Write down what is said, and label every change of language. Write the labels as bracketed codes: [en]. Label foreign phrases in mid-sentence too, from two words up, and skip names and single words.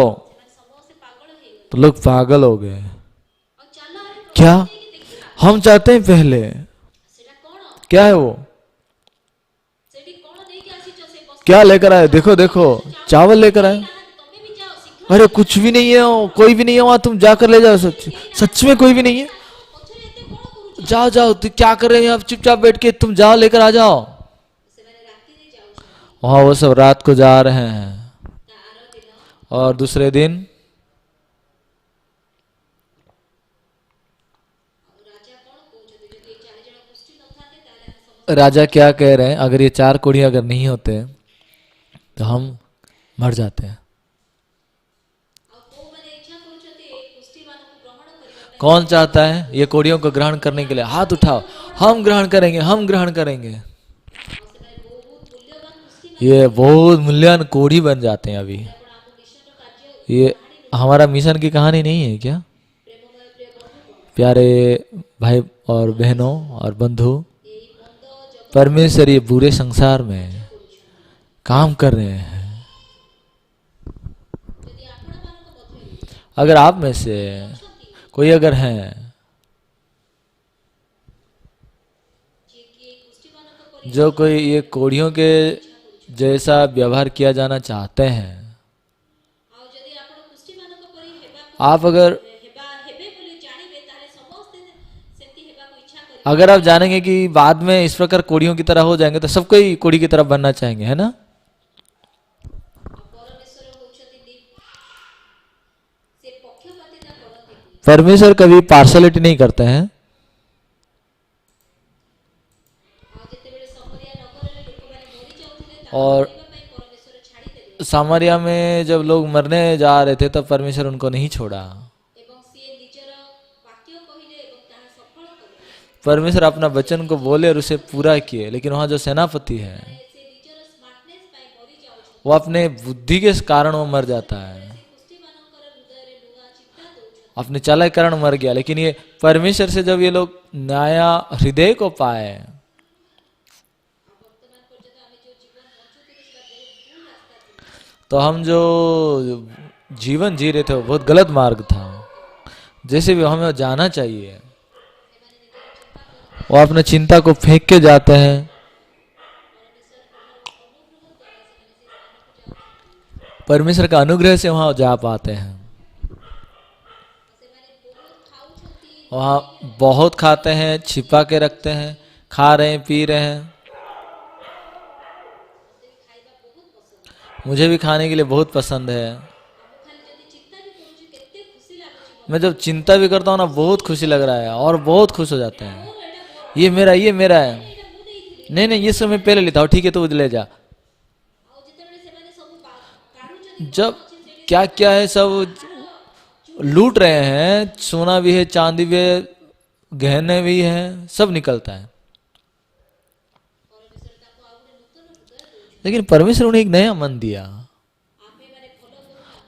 [hi] तो लोग पागल हो गए। क्या? हम चाहते हैं पहले, क्या है वो, क्या लेकर आए, देखो देखो, चावल लेकर आए। अरे कुछ भी नहीं है, कोई भी नहीं है वहां, तुम जाकर ले जाओ। सच सच में कोई भी नहीं है। [or] ପଛରେ ଏତେ କଣ କରୁଛ? [hi] जाओ जाओ, तुम क्या कर रहे हैं आप, चुपचाप बैठ के, तुम जाओ लेकर आ जाओ। [or] ସେମାନେ ରାତିରେ ଯାଉଛନ୍ତି। [hi] वहां वो सब रात को जा रहे हैं। [or] ତା ଆର ଦିନ [hi] और दूसरे दिन [or] ରାଜା କଣ କହୁଛନ୍ତି, ଯଦି ଏ 4 ଜଣ ଗୋଷ୍ଠୀ ନଥାନ୍ତେ ତାହେଲେ ଆମେ ସମସ୍ତେ [hi] राजा क्या कह रहे हैं, अगर ये 4 कोढ़ी अगर नहीं होते तो हम मर जाते हैं। [or] ଆଉ କୋଉମାନେ ଇଚ୍ଛା କରୁଛନ୍ତି ଏ ଗୋଷ୍ଠୀ ମାନଙ୍କୁ ଗ୍ରହଣ କରିବା ପାଇଁ? [hi] कौन चाहता है ये कोढ़ियों को ग्रहण करने के लिए? हाथ उठाओ, हम ग्रहण करेंगे, हम ग्रहण करेंगे। [or] ଆଉ ସେମାନେ ବହୁତ ମୂଲ୍ୟବାନ ଗୋଷ୍ଠୀ [hi] ये बहुत मूल्यवान कोढ़ी बन जाते हैं अभी। [or] ଆପଣ ଆମ ମିଶନର କାର୍ଯ୍ୟ [hi] ये हमारा मिशन की कहानी नहीं है क्या? [or] ପ୍ରେମମୟ ପ୍ରିୟ ବନ୍ଧୁଗଣ, [hi] प्यारे भाई और बहनों और बंधु, [or] ଏଇ ମନ୍ଦ ଜଗତ [hi] परमेश्वर ये बुरे संसार में काम कर रहे हैं। [or] ଯଦି ଆପଣମାନଙ୍କ ମଧ୍ୟରୁ [hi] अगर आप में से कोई अगर है [or] ଯିଏକି ଏଇ ଗୋଷ୍ଠୀମାନଙ୍କ ପରି [hi] जो कोई ये कोढ़ियों के जैसा व्यवहार किया जाना चाहते हैं, [or] ଆଉ ଯଦି ଆପଣ ଗୋଷ୍ଠୀମାନଙ୍କ ପରି ହେବାକୁ [hi] आप अगर [or] ହେବେ ବୋଲି ଜାଣିବେ ତାହେଲେ ସମସ୍ତେ ସେମିତି ହେବାକୁ ଇଚ୍ଛା କରିବେ। [hi] अगर आप जानेंगे कि बाद में इस प्रकार कोढ़ियों की तरह हो जाएंगे तो सबको ही कोढ़ी की तरफ बनना चाहेंगे, है ना? [or] ଆଉ ପରମେଶ୍ୱର ହଉଛନ୍ତି ସେ ପକ୍ଷପାତିତା କରନ୍ତିନି। [hi] परमेश्वर कभी पार्शलिटी नहीं करते हैं। [or] ଆଉ ଯେତେବେଳେ ସମରିଆ ନଗରରେ ଲୋକମାନେ ମରି ଯାଉଥିଲେ ତାଙ୍କୁ [hi] और [or] ମରିବା ପାଇଁ ପରମେଶ୍ୱର ଛାଡ଼ିଦେଲେ [hi] सामरिया में जब लोग मरने जा रहे थे तब परमेश्वर उनको नहीं छोड़ा। [or] ଏବଂ ସିଏ ନିଜର ବାକ୍ୟ କହିଲେ ଏବଂ ତାହା ସଫଳ କଲେ। [hi] परमेश्वर अपना वचन को बोले और उसे पूरा किए, लेकिन वहाँ जो सेनापति है [or] ସେ ନିଜର ସ୍ମାର୍ଟନେସ୍ ପାଇଁ ମରି ଯାଉଛନ୍ତି। [hi] वो अपने बुद्धि के कारण वो मर जाता है, [or] ସେ ଗୋଷ୍ଠୀମାନଙ୍କର ହୃଦୟରେ ନୂଆ ଚିନ୍ତା ଦଉଛନ୍ତି। [hi] अपने चालाक कारण मर गया। लेकिन ये परमेश्वर से जब ये लोग नया हृदय को पाए, [or] ଆଉ ବର୍ତ୍ତମାନ ପର୍ଯ୍ୟନ୍ତ ଆମେ ଯେଉଁ ଜୀବନ ବଞ୍ଚୁଥିଲେ ସେଟା ବହୁତ ଭୁଲ ରାସ୍ତା ଥିଲା। [hi] तो हम जो जीवन जी रहे थे वो बहुत गलत मार्ग था। जैसे भी हमें जाना चाहिए, वो अपने चिंता को फेंक के जाते हैं। परमेश्वर का अनुग्रह से वहां जा पाते हैं। [or] ସେମାନେ ବହୁତ ଖାଉଛନ୍ତି, [hi] वहाँ बहुत खाते हैं, छिपा के रखते हैं, खा रहे हैं, पी रहे हैं। [or] ମୋତେ ବି ଖାଇବା ବହୁତ ପସନ୍ଦ। [hi] मुझे भी खाने के लिए बहुत पसंद है। [or] ଆଉ ମୁଁ ଖାଲି ଯଦି ଚିନ୍ତା ବି କରୁଛି କେତେ ଖୁସି ଲାଗୁଛି। [hi] मैं जब चिंता भी करता हूँ ना, बहुत खुशी लग रहा है और बहुत खुश हो जाते हैं। [or] ମୋର ଏଇଟା [hi] ये मेरा है। [or] ଏଇଟା ମୁଁ ନେଇଥିଲି। [hi] नहीं नहीं, ये सब मैं पहले लेता हूँ, ठीक है तो ले जा। [or] ଆଉ ଯେତେବେଳେ ସେମାନେ ସବୁ କାଢୁଛନ୍ତି [hi] जब क्या क्या है सब लूट रहे हैं, सोना भी है, चांदी भी है, गहने भी हैं, सब निकलता है। [or] ପରମେଶ୍ୱର ତାଙ୍କୁ ଆଉ ଗୋଟେ ନୂତନ ହୃଦୟ ଦଉଛନ୍ତି। [hi] लेकिन परमेश्वर उन्हें एक नया मन दिया। [or] ଆମେମାନେ ଭଲ କରୁଛୁ,